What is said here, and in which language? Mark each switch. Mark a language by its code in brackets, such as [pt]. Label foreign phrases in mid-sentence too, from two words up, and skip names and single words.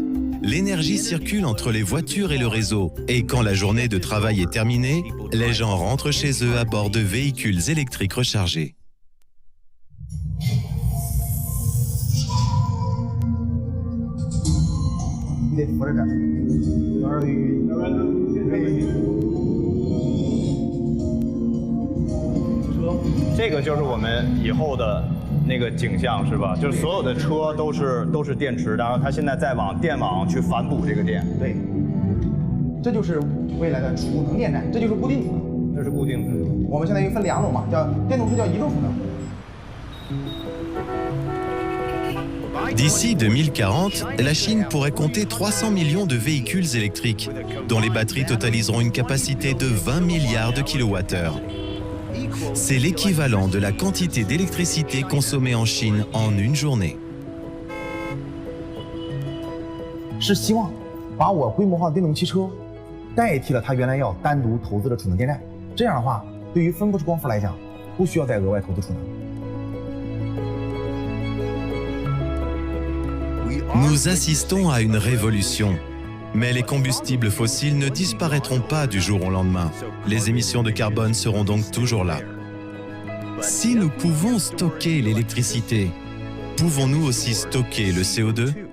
[fr] L'énergie circule entre les voitures et le réseau, et quand la journée de travail est terminée, les gens rentrent chez eux à bord de véhicules électriques rechargés. [zh] Ce 个就是我们以后的那个景象，是吧？就是所有的车都是电池，然后它现在在往电网去反哺这个电。对，这就是未来的储能电站，这就是固定储能。这是固定储能。我们现在又分2种嘛，叫电动车叫移动储能。 [fr] D'ici 2040, la Chine pourrait compter 300 millions de véhicules électriques, dont les batteries totaliseront une capacité de 20 milliards de kilowattheures. C'est l'équivalent de la quantité d'électricité consommée en Chine en une journée. [zh] 是希望把我规模化的电动汽车代替了它原来要单独投资的储能电站，这样的话，对于分布式光伏来讲，不需要再额外投资储能。 [fr] Nous assistons à une révolution. Mais les combustibles fossiles ne disparaîtront pas du jour au lendemain. Les émissions de carbone seront donc toujours là. Si nous pouvons stocker l'électricité, pouvons-nous aussi stocker le CO2 ?